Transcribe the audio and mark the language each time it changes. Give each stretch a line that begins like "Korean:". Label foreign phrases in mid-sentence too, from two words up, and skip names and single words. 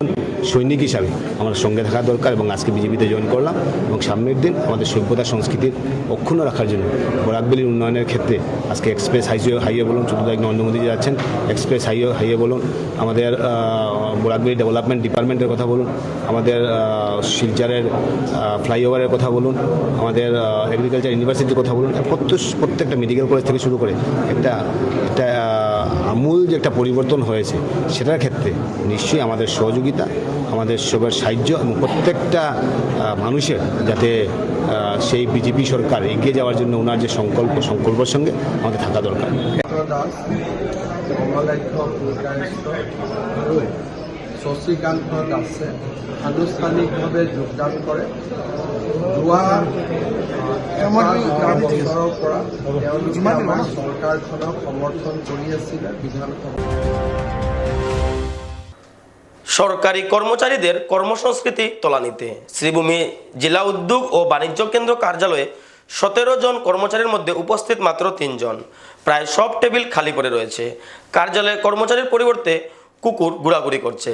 Bangla: সৈনিক হিসাবে আমরা সঙ্গে থাকা দরকার এবং আজকে বিজেপিতে জয়েন করলাম এবং সামনের দিন আমাদের সভ্যতা সংস্কৃতির অক্ষুণ্ণ রাখার জন্য বরাকবেলির উন্নয়নের ক্ষেত্রে আজকে
English: express highway
Bangla: বলুন, চতুর্দিকে নরেন্দ্র মোদী যাচ্ছেন,
English: express highway
Bangla: বলুন, আমাদের বরাকবেলি ডেভেলপমেন্ট ডিপার্টমেন্টের কথা বলুন, আমাদের শিলচরের ফ্লাইওভারের কথা বলুন, আমাদের
English: agriculture university
Bangla: কথা বলুন, প্রত্যেকটা
English: medical college
Bangla: থেকে শুরু করে একটা আমূল যে একটা পরিবর্তন হয়েছে, সেটার ক্ষেত্রে নিশ্চয়ই আমাদের সহযোগিতা, আমাদের সবার সাহায্য এবং প্রত্যেকটা মানুষের যাতে সেই বিজেপি সরকার এগিয়ে যাওয়ার জন্য ওনার যে সংকল্পের সঙ্গে আমাদের থাকা দরকার।
Assamese: দাস, কমলাক্ষ পুরকাইস্থ আৰু শশীকান্ত দাসে আনুষ্ঠানিকভাৱে যোগদান কৰে। যোৱা এটা বছৰৰ পৰা তেওঁলোকে আমাৰ চৰকাৰখনক সমৰ্থন কৰি আছিলে বিধানসভা।
Bangla: সরকারি কর্মচারীদের কর্মসংস্কৃতি তলানিতে শ্রীভূমি জেলা উদ্যোগ ও বাণিজ্য কেন্দ্র কার্যালয়ে 17 জন কর্মচারীর মধ্যে উপস্থিত মাত্র 3 জন। প্রায় সব টেবিল খালি পড়ে রয়েছে। কার্যালয়ে কর্মচারীর পরিবর্তে কুকুর ঘোরাঘুরি করছে।